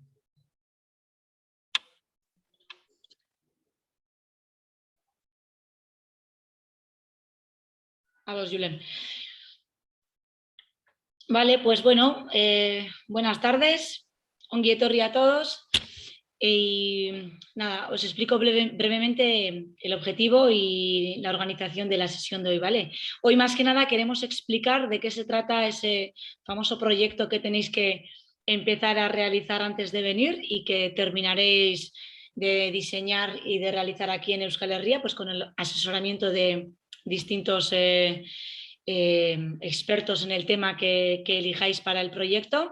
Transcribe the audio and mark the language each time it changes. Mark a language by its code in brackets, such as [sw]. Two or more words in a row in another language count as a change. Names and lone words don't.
[es] A los Julen. Vale, pues bueno, buenas tardes, [eu] ongi etorri [es] a todos. Y nada, os explico brevemente el objetivo y la organización de la sesión de hoy, ¿vale? Hoy más que nada queremos explicar de qué se trata ese famoso proyecto que tenéis que empezar a realizar antes de venir y que terminaréis de diseñar y de realizar aquí en Euskal Herria, pues con el asesoramiento de distintos expertos en el tema que elijáis para el proyecto.